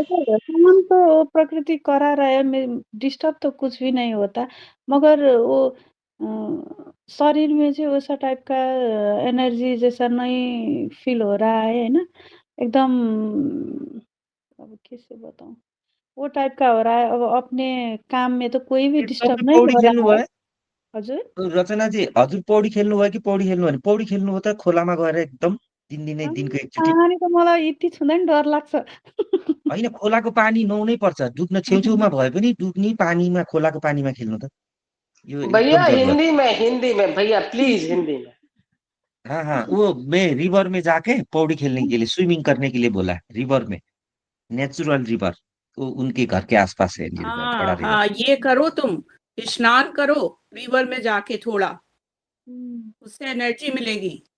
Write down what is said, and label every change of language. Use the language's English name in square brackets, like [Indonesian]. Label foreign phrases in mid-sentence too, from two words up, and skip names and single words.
[Hindi] काम तो प्रकृति करा रहा है, डिस्टर्ब तो कुछ भी नहीं होता, मगर वो शरीर में जो वैसा टाइप का एनर्जी जैसा नहीं फील हो रहा है ना, एकदम, अब कैसे बताऊं, वो टाइप का हो रहा है। अब अपने काम में तो कोई भी डिस्टर्ब नहीं [Nepali] पौडी हो खेल्नु [Hindi] रहा है। [Nepali] भयो? हजुर रचनाजी, हजुर पौडी खेल्नु भयो कि पौडी खेल्नु भने पौडी खेल्नु हो त खोलामा गएर एकदम दिनै दिनको एकचोटि? पानी त मलाई यति छुँदा नि डर लाग्छ। होइन, खोलाको पानी नुहाउनै पर्छ, डुब्न छेउछेउमा भए पनि डुब्ने पानीमा, खोलाको पानीमा खेल्नु त, यो [Hindi] भैया एकदम जरुरत। हिंदी में भैया प्लीज हिंदी में। हाँ हाँ, वो मैं रिवर में जाके पौड़ी खेलने के लिए, स्विमिंग करने के लिए बोला, रिवर में, [English] natural river, [Hindi] तो उनके घर के आसपास है रिवर, बड़ा हाँ रिवर। हाँ, ये करो, तुम स्नान करो रिवर में जाके थोड़ा, उससे एनर्जी मिलेगी।